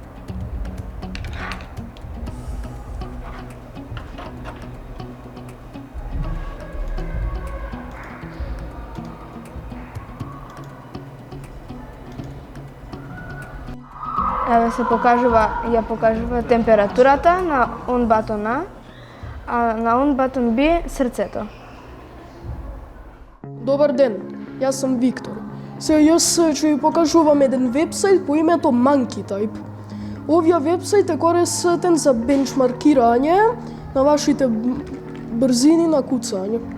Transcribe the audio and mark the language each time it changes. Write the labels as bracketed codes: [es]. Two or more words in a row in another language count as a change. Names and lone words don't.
[mk] Еве се ја покажува температурата на on button А на on button B срцето. Добар ден, јас сум Виктор. Сега јас ќе ви покажувам еден вебсајт по името MonkeyType. Овој вебсајт е користен за бенчмаркирање на вашите брзини на куцање.